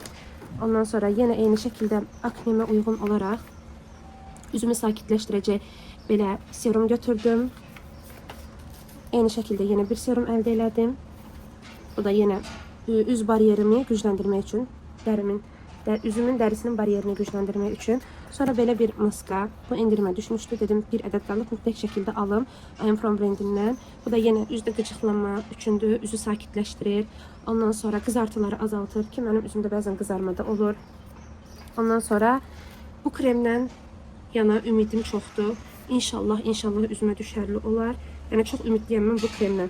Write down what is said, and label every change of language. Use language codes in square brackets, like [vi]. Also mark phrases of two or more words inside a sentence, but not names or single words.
[az] Ondan sonra yine eyni şəkildə akneme uygun olarak üzümü sakitləşdirəcək belə serum götürdüm. Eyni şəkildə yine bir serum əldə elədim. Bu da yine üz bariyerimi gücləndirmək üçün, dərimin üzümün dərisinin bariyerini gücləndirmək üçün. Sonra belə bir maska. Bu endirimə düşmüşdü. Dedim bir ədəd qalıb mütləq şəkildə alım. I am from brandindən. Bu da yenə üzdə qıcıqlanma üçündür. Üzü sakitləşdirir. Ondan sonra qızartıları azaltır ki, mənim üzümdə bəzən qızarma da olur. Ondan sonra bu kremdən yana ümidim çoxdur. İnşallah üzümə düşərli olar. Yəni çox ümidliyəm mən bu kremdən.